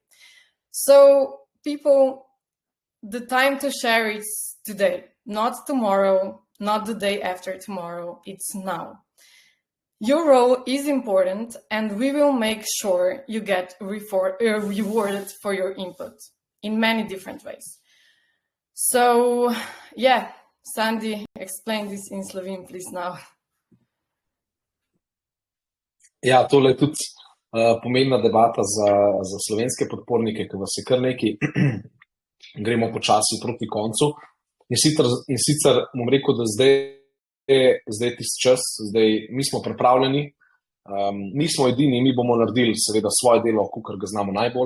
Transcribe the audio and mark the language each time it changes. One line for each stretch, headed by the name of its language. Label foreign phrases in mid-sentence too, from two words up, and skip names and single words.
English: So people, the time to share is today, not tomorrow, not the day after tomorrow, it's now. Your role is important and we will make sure you get rewarded for your input in many different ways. So, yeah, Sandy, explain this in Slovene, please now.
Slovenian: Ja, tole je tudi pomembna debata za slovenske podpornike, ki vas je kar nekaj. Gremo počasi proti koncu. In sicer bom rekel, da zdaj tisti čas, mi smo pripravljeni, nismo edini, mi bomo naredili seveda svoje delo, kakor ga znamo najboljš.